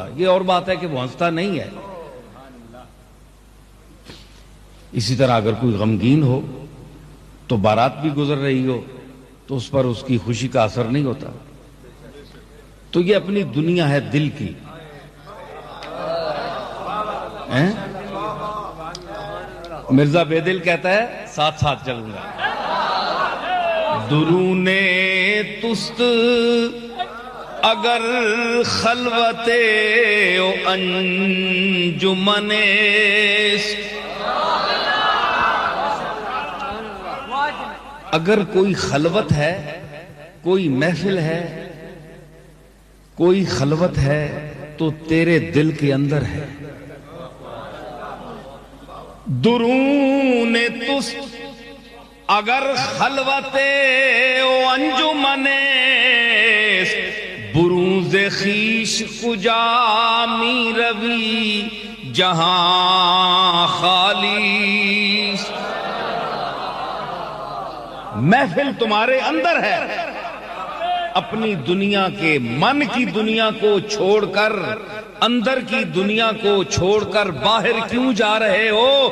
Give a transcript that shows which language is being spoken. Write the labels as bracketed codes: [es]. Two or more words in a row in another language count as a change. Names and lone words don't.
[ur] یہ اور بات ہے کہ وہ ہنستا نہیں ہے۔ اسی طرح اگر کوئی غمگین ہو تو بارات بھی گزر رہی ہو تو اس پر اس کی خوشی کا اثر نہیں ہوتا۔ تو یہ اپنی دنیا ہے دل کی۔ مرزا بے دل کہتا ہے ساتھ ساتھ چلوں گا۔ [fa] درون تست اگر خلوت و انجمن [ur] اگر کوئی خلوت ہے، کوئی محفل ہے، کوئی خلوت ہے تو تیرے دل کے اندر ہے۔ [fa] درون تست اگر خلوت و انجمن بروز خویش کجا می روی جہاں خالی۔ [ur] محفل تمہارے اندر ہے، اپنی دنیا کے من کی دنیا کو چھوڑ کر، اندر کی دنیا کو چھوڑ کر باہر کیوں جا رہے ہو؟